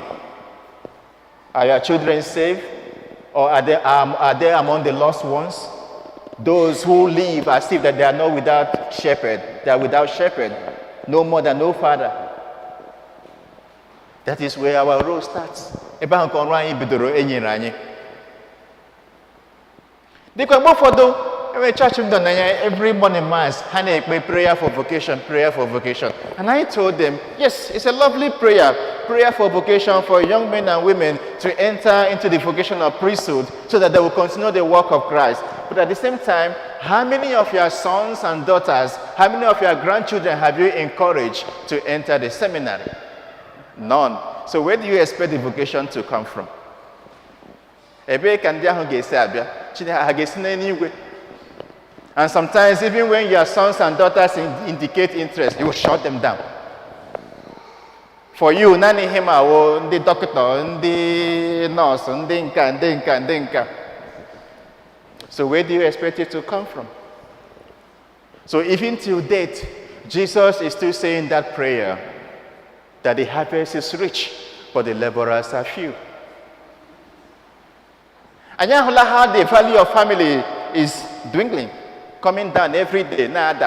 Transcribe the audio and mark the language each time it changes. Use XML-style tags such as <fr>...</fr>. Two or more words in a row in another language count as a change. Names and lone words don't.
<en>Are your children saved? Or are they among the lost ones? Those who live as if that they are not without shepherd. They are without shepherd. No mother, no father. That is where our role starts.</en> <ig>Ebe ahụ ka ọrụ anyị bidoro enyere anyị. Dịka mgbe ụfọdụ,</ig> <en>every church</en> <ig>m dọ n'anya,</ig> <en>every morning mass,</en> <ig>ha na-ekpe</ig> <en>prayer for vocation, prayer for vocation. And I told them, yes, it's a lovely prayer for vocation for young men and women to enter into the vocation of priesthood so that they will continue the work of Christ. But at the same time, how many of your sons and daughters, how many of your grandchildren have you encouraged to enter the seminary? None. So where do you expect the vocation to come from?</en> <ig>Ebe ka ndị ahụ ga-esi abịa, Chineke ha ga-esi n'eluigwe.</ig> <en>And sometimes even when your sons and daughters indicate interest, you will shut them down. For you,</en> <ig>nani him awo ndị doctor, ndị nurse, ndị nka.</ig> <en>So where do you expect it to come from? So even till date, Jesus is still saying that prayer, that the harvest is rich, but the laborers are few. And how the value of family is dwindling, coming down every day, nada.</en>